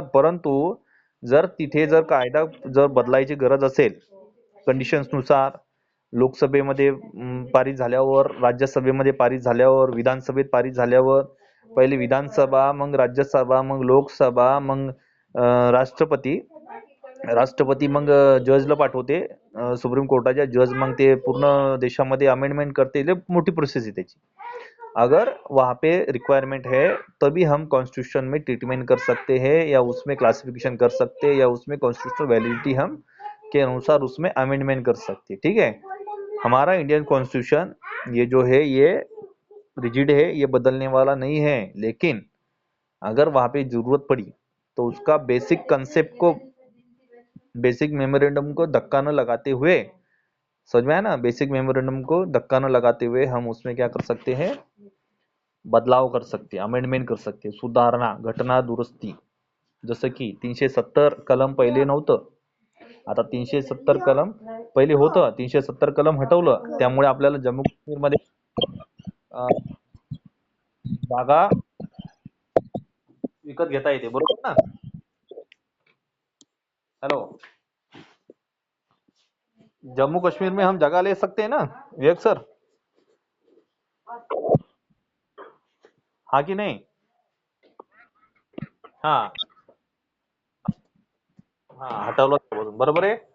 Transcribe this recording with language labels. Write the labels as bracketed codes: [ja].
[mr] परंतु जर तिथे जर कायदा जर बदलायची गरज असेल, कंडिशन्स नुसार, लोकसभेमध्ये पारित झाल्यावर, राज्यसभेमध्ये पारित झाल्यावर, विधानसभेत पारित झाल्यावर, पहिले विधानसभा, मग राज्यसभा, मग लोकसभा, मग राष्ट्रपती, राष्ट्रपती मग जजला पाठवते, सुप्रीम कोर्टाच्या जज, मग ते पूर्ण देशामध्ये अमेंडमेंट करते. [hi] लय मोठी प्रोसेस है त्याची. अगर वहाँ पे रिक्वायरमेंट है तभी हम कॉन्स्टिट्यूशन में ट्रीटमेंट कर सकते हैं, या उसमें क्लासिफिकेशन कर सकते हैं, या उसमें कॉन्स्टिट्यूशनल वैलिडिटी हम के अनुसार उसमें अमेंडमेंट कर सकते हैं, ठीक है। हमारा इंडियन कॉन्स्टिट्यूशन ये जो है ये रिजिड है, ये बदलने वाला नहीं है। लेकिन अगर वहाँ पे जरूरत पड़ी तो उसका बेसिक कंसेप्ट को, बेसिक मेमोरेंडम को धक्का न लगाते हुए, समझ में आया ना, बेसिक मेमोरेंडम को धक्का न लगाते हुए हम उसमें क्या कर सकते हैं, बदलाव कर सकते, अमेंडमेंट कर सकते, सुधारणा, घटना दुरुस्ती. [mr] जसं की 370 कलम पहिले नव्हतं, आता 370 कलम पहिले होतं, 370 कलम हटवलं, त्यामुळे आपल्याला जम्मू काश्मीरमध्ये जागा विकत घेता येते, बरोबर ना. [hi] हेलो, जम्मू कश्मीर में हम जगह ले सकते हैं ना विवेक सर, हाँ [mr] की नाही. हा हा, हटवलं, बरोबर आहे.